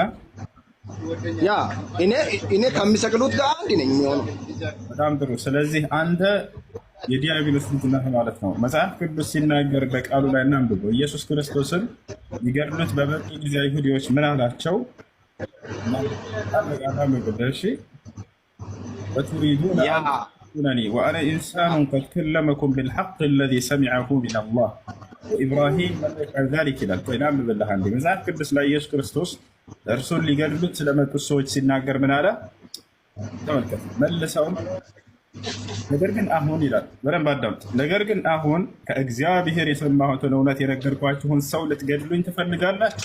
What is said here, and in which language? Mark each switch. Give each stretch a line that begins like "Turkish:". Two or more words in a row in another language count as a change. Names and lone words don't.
Amharic: ያ እኔ ከሚሰቅሉት ጋር አንድ ነኝ የሚሆነው። በጣም ጥሩ። ስለዚህ አንተ የዲያብሎስ ልጅ ነህ ማለት ነው። መጽሐፍ ቅዱስ ሲናገር በቃሉ ላይ እናንብበው። ኢየሱስ ክርስቶስን ሊገድሉት በመጡ ጊዜ አይሁዶች ምን አላቸው?
Arabic: እሺ وتريدون أن تقتلوني وأنا إنسان قد كلمكم بالحق الذي سمعه من الله وإبراهيم لم يفعل ذلك
Amharic: ይላል። ቆይናም
Arabic: بالله عندي
Amharic: መጽሐፍ ቅዱስ ላይ ኢየሱስ ክርስቶስ እርሱን ሊገድሉት ስለመጡ ሰዎች ሲናገር ምን አለ? ተመልከቱ። መልሰውም ነገር ግን አሁን ይላል፣ በደንብ አዳምጡ። ነገር ግን አሁን ከእግዚአብሔር የሰማሁትን እውነት የነገርኳችሁን ሰው ልትገድሉኝ ትፈልጋላችሁ?